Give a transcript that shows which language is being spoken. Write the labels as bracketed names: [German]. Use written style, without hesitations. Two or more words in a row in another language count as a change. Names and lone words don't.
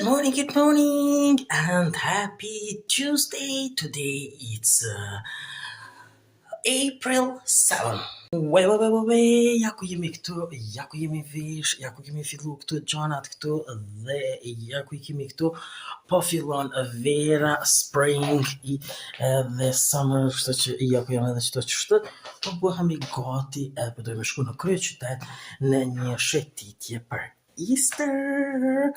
[English] good morning, and happy Tuesday. Today it's April 7. [Albanian] Ja ku jemi këtu, ja ku jemi vish, ja ku kemi fillu këtu gjanat këtu dhe ja ku kemi këtu po fillon vera, spring dhe summer, kështu që ja ku jam edhe çdo çështë, po bëhemi gati edhe po dojmë shku në kryeqytet në një shëtitje për Easter.